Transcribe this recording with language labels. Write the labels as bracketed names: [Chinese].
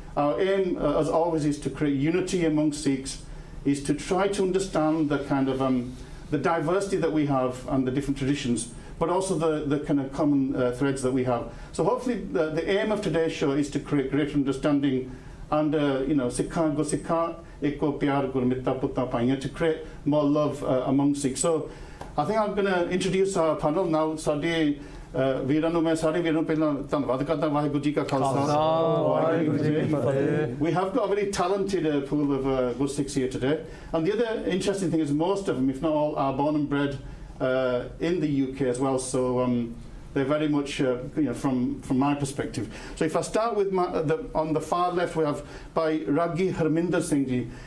[English] Our aim, as always, is to create unity among Sikhs, is to try to understand the kind of the diversity that we have and the different traditions, but also the kind of common threads that we have. So hopefully the aim of today's show is to create greater understanding and Sikha go Sikha eko pyar gurmitta putta paiyan, to create more love among Sikhs. So I think I'm going to introduce our panel now. [Punjabi] ਸਾਡੇ ਵੀਰਾਂ ਨੂੰ ਮੈਂ ਸਾਰੇ ਵੀਰਾਂ ਨੂੰ ਪਹਿਲਾਂ ਧੰਨਵਾਦ ਕਰਦਾ। ਵਾਹਿਗੁਰੂ ਜੀ ਕਾ ਖਾਲਸਾ ਵਾਹਿਗੁਰੂ ਜੀ ਕੀ ਫਤਿਹ। [English] We have got a very talented pool of good Sikhs here today, and the other interesting thing is most of them, if not all, are born and bred in the UK as well. So they're very much from my perspective. So if I start with on the far left, we have by Raghi Harminder Singh Ji.